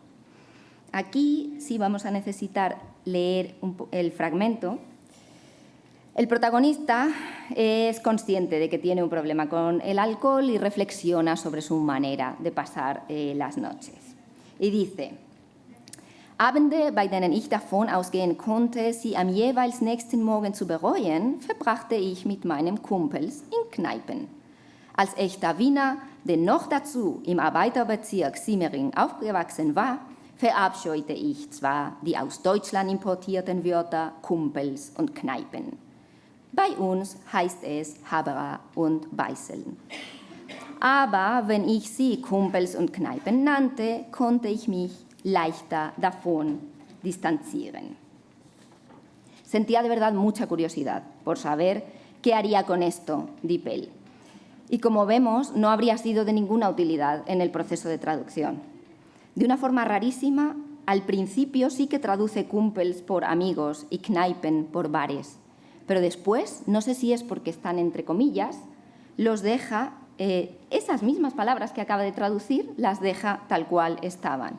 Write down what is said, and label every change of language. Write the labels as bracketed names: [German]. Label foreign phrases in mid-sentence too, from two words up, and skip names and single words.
[Spanish] Aquí sí vamos a necesitar leer el fragmento. El protagonista es consciente de que tiene un problema con el alcohol y reflexiona sobre su manera de pasar las noches. Y dice: [German] Abende, bei denen ich davon ausgehen konnte, sie am jeweils nächsten Morgen zu bereuen, verbrachte ich mit meinem Kumpels in Kneipen. Als echter Wiener, der noch dazu im Arbeiterbezirk Simmering aufgewachsen war, verabscheute ich zwar die aus Deutschland importierten Wörter Kumpels und Kneipen. Bei uns heißt es Haberer und Weißeln. Aber wenn ich sie Kumpels und Kneipen nannte, konnte ich mich leichter davon distancieren. [Spanish] Sentía de verdad mucha curiosidad por saber qué haría con esto DeepL. Y como vemos, no habría sido de ninguna utilidad en el proceso de traducción. De una forma rarísima, al principio sí que traduce Kumpels por amigos y Kneipen por bares, pero después, no sé si es porque están entre comillas, los deja, esas mismas palabras que acaba de traducir, las deja tal cual estaban.